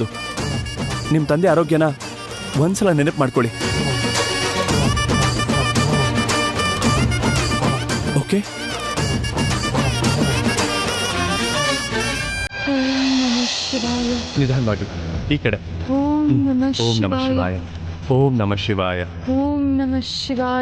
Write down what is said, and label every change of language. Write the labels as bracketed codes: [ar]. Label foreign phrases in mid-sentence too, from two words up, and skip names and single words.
[kn] ನಿಮ್ಮ ತಂದೆ ಆರೋಗ್ಯನ ಒಂದ್ಸಲ ನೆನಪು ಮಾಡ್ಕೊಳ್ಳಿ, ಓಕೆ? ನಿಧಾನವಾಗಿ ಈ ಕಡೆ. [sa] ಓಂ ನಮಃ ಓಂ ನಮಃ ಶಿವಾಯ. ಓಂ ನಮಃ ಶಿವಾಯ. ಓಂ ನಮಃ ಶಿವಾಯ.